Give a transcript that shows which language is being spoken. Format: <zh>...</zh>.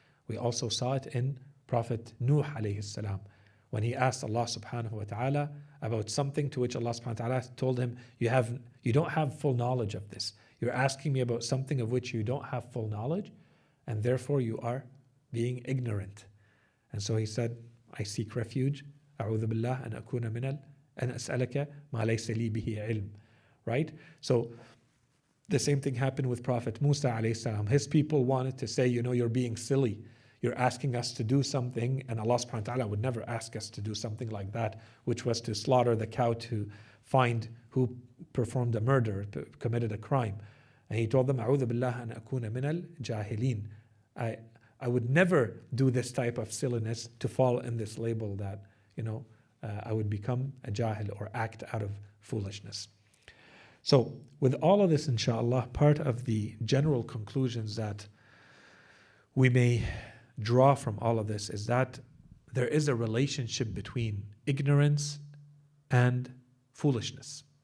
<en>We also saw it in Prophet Nuh alayhi salam, when he asked Allah subhanahu wa ta'ala about something to which Allah subhanahu wa ta'ala told him, you don't have full knowledge of this. You're asking me about something of which you don't have full knowledge, and therefore you are being ignorant. And so he said, I seek refuge,</en> <ar>أعوذ بالله أن أكون من أن أسألك ما ليس لي به علم.</ar> <en>Right? So the same thing happened with Prophet Musa alayhi salam. His people wanted to say, you're being silly. You're asking us to do something, and Allah subhanahu wa ta'ala would never ask us to do something like that, which was to slaughter the cow to find who performed a murder, committed a crime. And he told them,</en> <ar>أعوذ بالله أن أكون من الجاهلين.</ar> <en>I would never do this type of silliness to fall in this label that, I would become a jahil or act out of foolishness. So with all of this, inshallah, part of the general conclusions that we may draw from all of this is that there is a relationship between ignorance and foolishness.</en>